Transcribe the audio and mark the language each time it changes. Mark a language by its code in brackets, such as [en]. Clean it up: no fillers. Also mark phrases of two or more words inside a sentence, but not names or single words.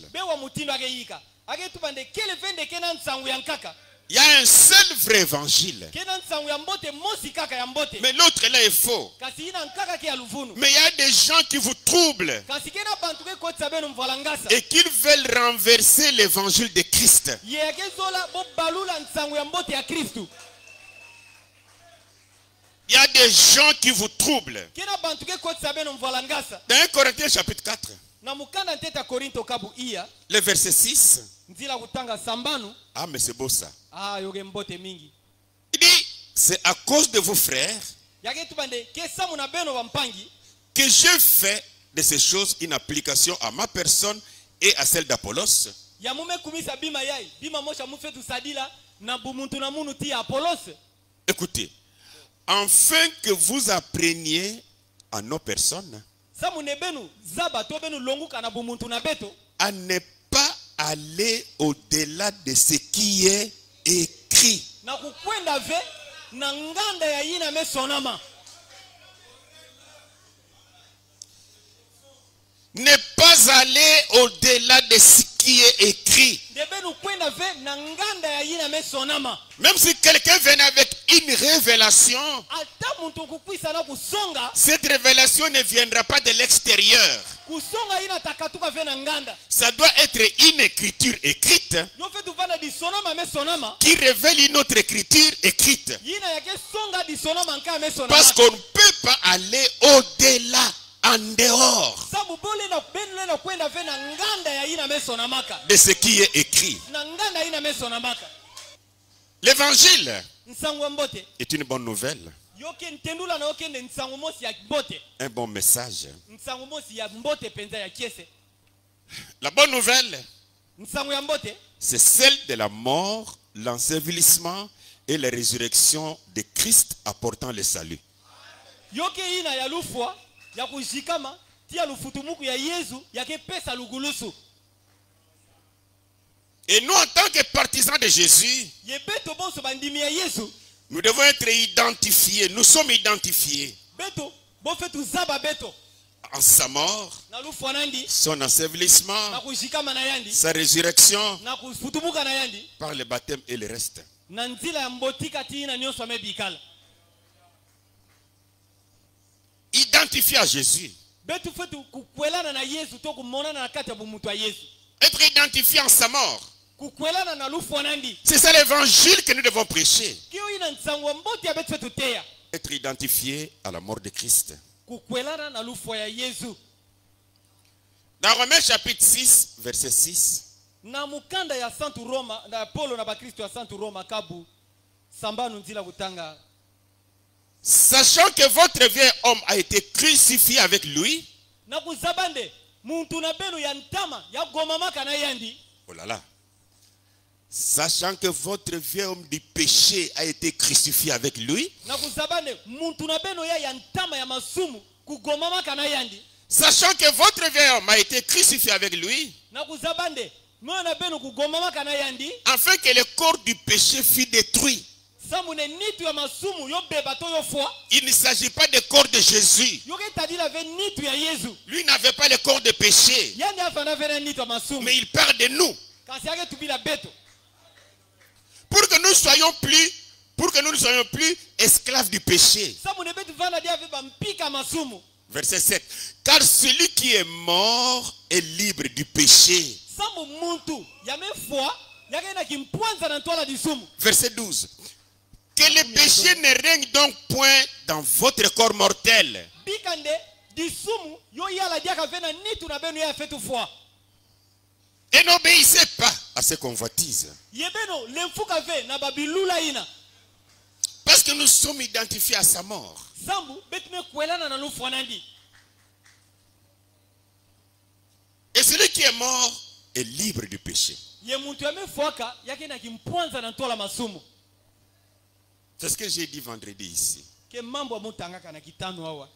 [ktu] bewa mutindo ake yika ake tubande kele vende ke na nsangu ya nkaka [fr] Il y a un seul vrai évangile. [ktu] ke na nsangu ya mbote mosi kaka ya mbote [fr] Mais l'autre là est faux. [ktu] kasi ina nkaka ke ya luvunu [fr] Mais il y a des gens qui vous troublent [ktu] kasi ke na bantu ke kotisa benu mvala ngasa [fr] et qu'ils veulent renverser l'évangile de Christ. [ktu] ye ake zola bobalula nsangu ya mbote ya kristu [fr] Il y a des gens qui vous troublent. [ktu] ke na bantu ke kotisa benu mvala ngasa [fr] Dans 1 Corinthiens chapitre 4, [ktu] na mukanda nteta korinto kabu iya [fr] le verset 6. [ktu] nzila kutanga sambanu [fr] Ah mais c'est beau ça. [ktu] yoke mbote mingi [fr] Il dit, c'est à cause de vos frères [ktu] yake tubande ke samu na beno bampangi [fr] que j'ai fait de ces choses une application à ma personne et à celle d'Apollos. [ktu] ya mume kumisa bima yai bima mosha mufetu sadila na bumuntu na munu ti Apollos [fr] Écoutez, afin que vous appreniez à nos personnes [ktu] samu ne benu zaba to benu longuka na bumuntu na beto [fr] à ne pas aller au-delà de ce qui est écrit. [ktu] na kukwenda ve na nganda ya yina mesonama [fr] Ne pas aller au-delà de ce qui est écrit. [ktu] de benu kwenda ve na nganda ya yina mesonama [fr] Même si quelqu'un vient avec une révélation, [ktu] ata muntu kukwisa na kusonga [fr] cette révélation ne viendra pas de l'extérieur. [ktu] kusonga ina takatuka ve na nganda [fr] Ça doit être une écriture écrite [ktu] yo fetu vana di sonama mesonama [fr] qui révèle une autre écriture écrite. [ktu] yina yake songa di sonama nka mesonama [fr] Parce qu'on ne peut pas aller au-delà, en dehors [ktu] sabu bole na benu na kwenda ve na nganda ya yina mesonamaka [fr] de ce qui est écrit. [ktu] na nganda yina mesonamaka [fr] L'évangile [ktu] nsangu ya mbote [fr] est une bonne nouvelle, [ktu] yoke ntendula na yokende nsangu mosi ya mbote [fr] un bon message. [ktu] nsangu mosi ya mbote penza ya kiese [fr] La bonne nouvelle, [ktu] nsangu ya mbote [fr] c'est celle de la mort, l'ensevelissement et la résurrection de Christ apportant le salut. [ktu] yoke ina ya lufwa ya kujikama tia lufutumuku ya yesu yake pesa lugulusu [fr] Et nous, en tant que partisans de Jésus, [ktu] ye beto bonso bandimi ya yesu [fr] nous devons être identifiés. Nous sommes identifiés [ktu] beto bofetu zaba beto [fr] en sa mort, [ktu] na lufwa nandi [fr] son [ktu] na [fr] ensevelissement, [ktu] kujikama na yandi [fr] sa résurrection [ktu] na kufutumuka na yandi [fr] par le baptême et le reste. [ktu] na nzila ya mbotika ti ina nyonso amebikala [fr] Identifié à Jésus. [ktu] betu fetu kukwelana na yesu to kumonana na kati ya bumutu ya yesu [fr] Être identifié en sa mort. [ktu] kukwelana na lufwa nandi [fr] C'est ça l'évangile que nous devons prêcher. [ktu] kio ina nsangu ya mbote ya betu fetu teya [fr] Être identifié à la mort de Christ. [ktu] kukwelana na lufwa ya yesu [fr] Dans Romains chapitre 6, verset 6. [ktu] na mukanda ya santu roma na polo na bakristo ya santu roma kabu sambanu nzila kutanga [fr] Sachant que votre vieil homme a été crucifié avec lui. [ktu] na kuzabande muntu na benu ya ntama ya gomamaka na yandi [fr] Oh là là. Sachant que votre vieil homme du péché a été crucifié avec lui. [ktu] na kuzabande muntu na benu ya ntama ya masumu kugomamaka na yandi [fr] Sachant que votre vieil homme a été crucifié avec lui. [ktu] na kuzabande moyo na benu kugomamaka na yandi [fr] Afin que le corps du péché fût détruit. [ktu] samune nitu ya masumu yo beba to yo foi. [fr] Il ne s'agit pas du corps de Jésus. [ktu] Yo ke tadi la ve nitu ya Yesu. [fr] Lui n'avait pas le corps de péché. [ktu] Yani afana ve nitu ya masumu. [fr] Mais il parle de nous. [ktu] Kasi yake tubila beto. [fr] Pour que nous ne soyons plus esclaves du péché. [ktu] Samune betu vana dia ve bampika masumu. [fr] Verset 7. Car celui qui est mort est libre du péché. [ktu] Samu muntu yame foi yake na kimpwanza na ntola disumu. [fr] Verset 12. Que le péché ne règne donc point dans votre corps mortel. [ktu] Bikande disumu yo yala dia ka vena nitu na benu ya fetu foi. [fr] Et n'obéissez pas à ces convoitises. [ktu] Yebeno lemfuka ve na babilula ina. [fr] Parce que nous sommes identifiés à sa mort. [ktu] Zambu betume kwelana na lufu wanandi. [fr] Et celui qui est mort est libre du péché. [ktu] Ye muntu yame fuaka yake na kimpwanza na ntola masumu. [fr] C'est ce que j'ai dit vendredi ici. [ktu] Ke mambo ya mutanga kana kitano hawa.